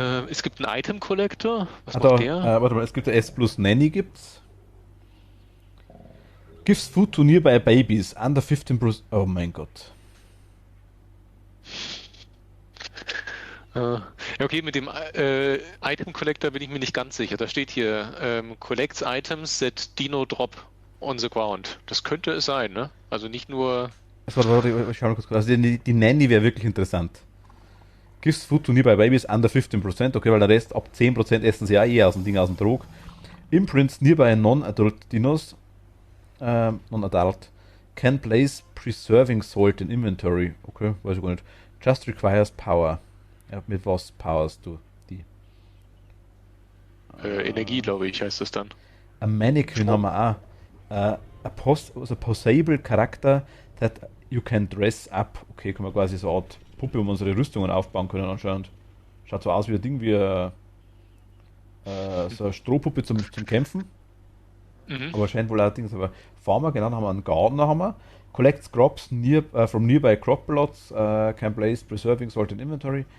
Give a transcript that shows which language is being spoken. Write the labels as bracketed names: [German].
[German] Es gibt einen Item Collector. Was Ah, macht da, der? warte mal, es gibt der S plus Nanny gibt's. [English] Gives food to nearby babies under 15%. [German] Oh mein Gott. Ja, okay, mit dem Item Collector bin ich mir nicht ganz sicher. Da steht hier, [English] collects items that Dino drop on the ground. [German] Das könnte es sein, ne? Also nicht nur... Warte, ich schau mal kurz. Also die Nanny wäre wirklich interessant. [English] Gives food to nearby babies under 15%. [German] Okay, weil der Rest ab 10% essen sie ja eh aus dem Ding, aus dem Trog. [English] Imprints nearby non-adult dinos. Non-adult. Can place preserving salt in inventory. [German] Okay, weiß ich gar nicht. [English] Just requires power. [German] Ja, mit was powerst du die? Energie, glaube ich, heißt das dann. Ein Mannequin haben wir auch. [English] Also posable Charakter that you can dress up. [German] Okay, können wir quasi so eine Art Puppe um unsere Rüstungen aufbauen können anscheinend. Schaut so aus wie ein Ding, wie so eine Strohpuppe zum Kämpfen. Mhm. Aber scheint wohl auch ein Ding. Aber Farmer, genau, dann haben wir einen Gardener. Haben wir. [English] Collects crops from nearby crop plots. Can place preserving salt in inventory.